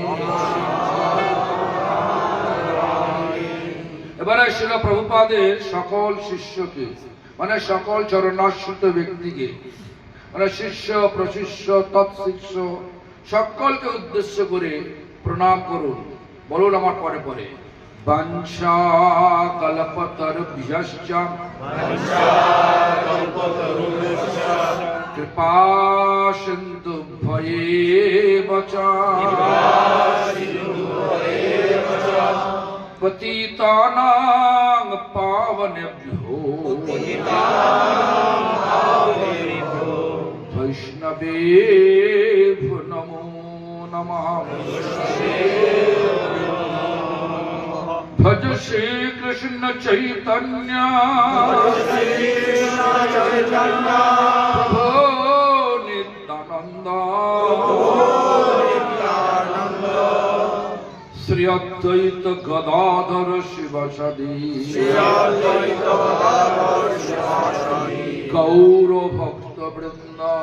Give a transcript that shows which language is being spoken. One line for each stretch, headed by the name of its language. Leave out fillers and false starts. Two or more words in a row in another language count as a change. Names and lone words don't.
Bangla: এবারে শিল প্রভুপাদের সকল শিষ্যকে, মানে সকল চরণাশ্রিত ব্যক্তিকে, মানে শিষ্য প্রশিষ্য তৎশিষ্য সকলকে উদ্দেশ্য করে প্রণাম করুন। বলুন আমার পরে পরে।
Sanskrit: বংশা কল্পতরুভ্যশ্চ কৃপা সিন্ধুভ্যেব চ পতিতানাং পাবনেভ্যো বৈষ্ণবেভ্যো নমো নমঃ। ভজ শ্রী কৃষ্ণ চৈতন্য প্রভো নিত্যানন্দ শ্রী অদ্বৈত গদাধর শিবসদি গৌর ভক্ত বৃন্দ।